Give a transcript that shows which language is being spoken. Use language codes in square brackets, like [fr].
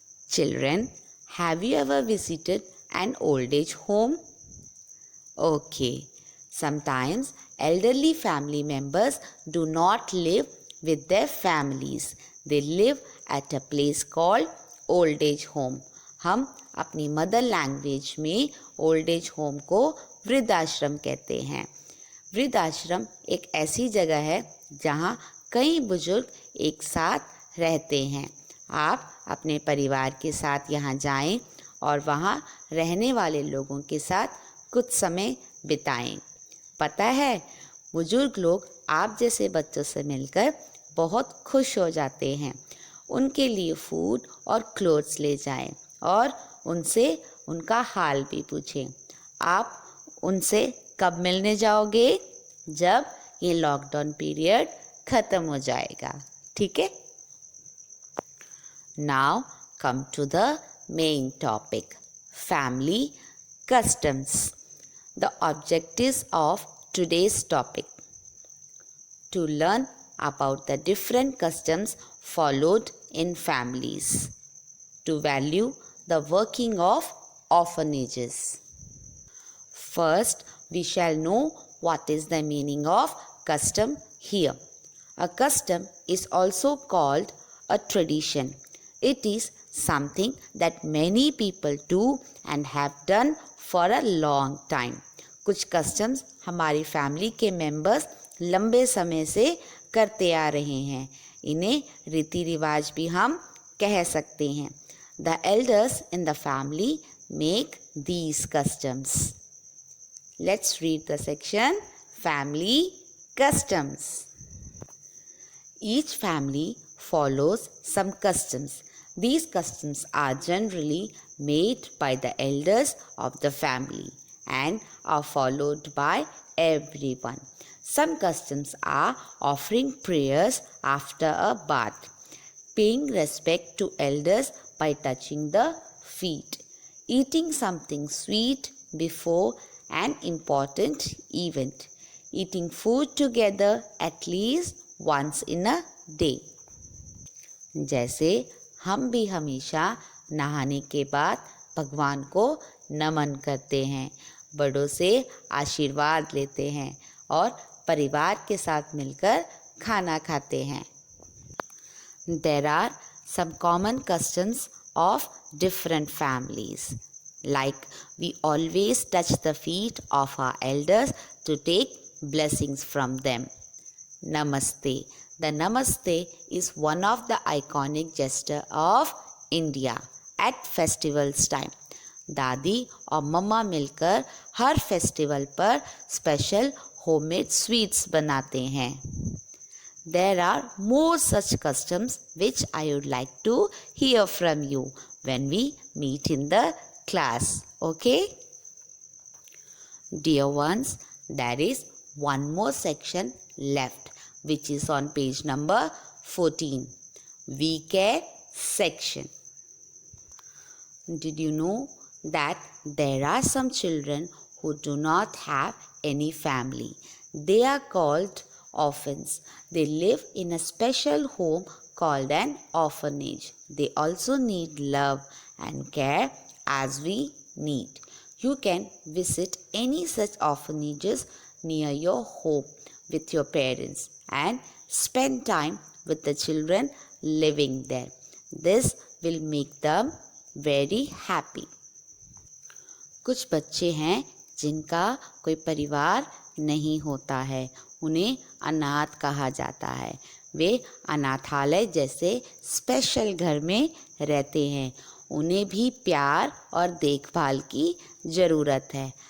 [en] Children, have you ever visited an old age home? Okay. Sometimes elderly family members do not live with their families. They live at a place called old age home. [hi] हम अपनी mother language में old age home को वृद्धाश्रम कहते हैं. वृद्धाश्रम एक ऐसी जगह है जहाँ कई बुजुर्ग एक साथ रहते हैं. आप अपने परिवार के साथ यहाँ जाएं और वहाँ रहने वाले लोगों के साथ कुछ समय बिताएं. पता है, बुजुर्ग लोग आप जैसे बच्चों से मिलकर बहुत खुश हो जाते हैं. उनके लिए फूड और क्लोथ्स ले जाएं और उनसे उनका हाल भी पूछें. आप उनसे कब मिलने जाओगे? जब ये लॉकडाउन पीरियड ख़त्म हो जाएगा. ठीक है. [en] Now come to the main topic, family customs. The objectives of today's topic: to learn about the different customs followed in families, to value the working of orphanages. First, we shall know what is the meaning of custom here. A custom is also called a tradition. It is something that many people do and have done for a long time. [hi] कुछ customs हमारी family के members लंबे समय से करते आ रहे हैं. इन्हें रीति रिवाज भी हम कह सकते हैं. [en] The elders in the family make these customs. Let's read the section Family Customs. Each family follows some customs. These customs are generally made by the elders of the family and are followed by everyone. Some customs are offering prayers after a bath, paying respect to elders by touching the feet, eating something sweet before an important event, eating food together at least once in a day. [hi] जैसे हम भी हमेशा नहाने के बाद भगवान को नमन करते हैं, बड़ों से आशीर्वाद लेते हैं और परिवार के साथ मिलकर खाना खाते हैं. [en] There are some common customs of different families. Like we always touch the feet of our elders to take blessings from them. Namaste. The Namaste is one of the iconic gestures of India at festivals time. [hi] दादी और मम्मा मिलकर हर festival पर special homemade sweets बनाते हैं. [en] there are more such customs which I would like to hear from you when we meet in the class. Okay? Dear ones, there is one more section left which is on page number 14. We Care section. Did you know that there are some children who do not have any family? They are called orphans. They live in a special home called an orphanage. They also need love and care as we need. You can visit any such orphanages near your home with your parents and spend time with the children living there. This will make them very happy. [hi] कुछ बच्चे हैं जिनका कोई परिवार नहीं होता है, उन्हें अनाथ कहा जाता है। वे अनाथालय जैसे स्पेशल घर में रहते हैं। उन्हें भी प्यार और देखभाल की ज़रूरत है।